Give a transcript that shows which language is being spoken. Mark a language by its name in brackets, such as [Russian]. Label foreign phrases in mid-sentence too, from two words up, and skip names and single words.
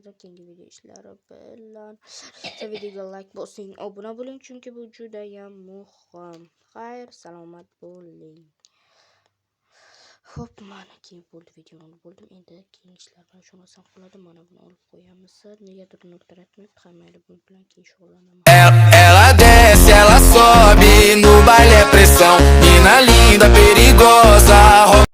[Uzbek] Keyingi video ishlari bilan videoga like bosing, obuna bo'ling, chunki bu juda ham muhim. Xayr, salomat bo'ling. Xo'p, mana keyin bo'ldi, videoni bo'ldim. Endi keyin ishlar bilan shunaqasi qiladi. Mana buni olib qo'yamiz. Negadir noktaratmayapti, mayli, bu bilan keyin shug'ullanaman. [Portuguese] Ela desce, ela sobe, no baile é pressão. Mina linda, perigosa.